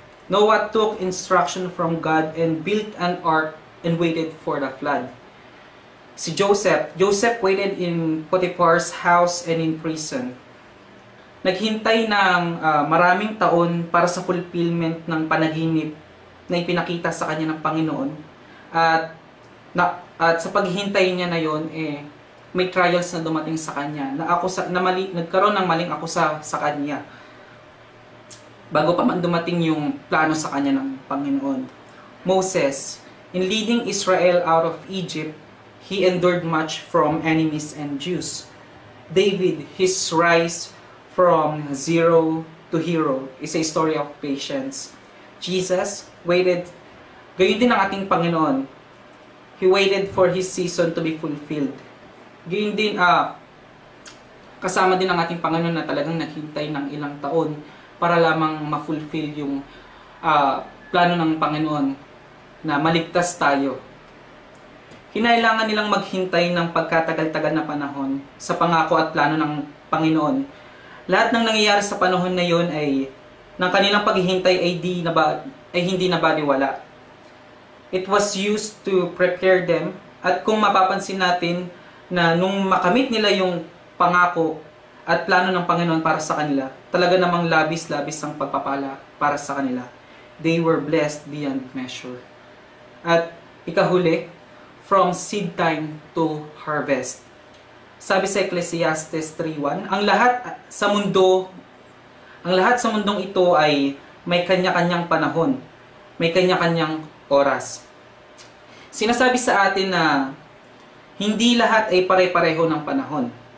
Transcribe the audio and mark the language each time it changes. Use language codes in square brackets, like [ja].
[en] Noah took instruction from God and built an ark and waited for the flood. Si Joseph waited in Potiphar's house and in prison. [tl] Naghintay ng maraming taon para sa fulfillment ng panaginip na ipinakita sa kanya ng Panginoon. At sa paghihintay niya na yon, may trials na dumating sa kanya. Nagkaroon ng maling akusa sa kanya. Bago pa man dumating yung plano sa kanya ng Panginoon. [en] Moses, in leading Israel out of Egypt, he endured much from enemies and Jews. David, his rise from zero to hero is a story of patience. Jesus waited, [tl] gayon din ang ating Panginoon. [en] He waited for His season to be fulfilled. [tl] Gayon din, kasama din ang ating Panginoon na talagang naghintay ng ilang taon para lamang ma-fulfill yung plano ng Panginoon na maligtas tayo. Kinailangan nilang maghintay ng pagkatagal-tagal na panahon sa pangako at plano ng Panginoon. Lahat ng nangyayari sa panahon na yon ay ng kanilang paghihintay ay hindi nabaliwala. [en] It was used to prepare them, [tl] at kung mapapansin natin na nung makamit nila yung pangako at plano ng Panginoon para sa kanila, talaga namang labis-labis ang pagpapala para sa kanila. [en] They were blessed beyond measure. [tl] At ikahuli, [en] from seed time to harvest. [tl] Sabi sa Ecclesiastes 3:1, ang lahat sa mundong ito ay may kanya-kanyang panahon, may kanya-kanyang oras. Sinasabi sa atin na hindi lahat ay pare-pareho ng panahon.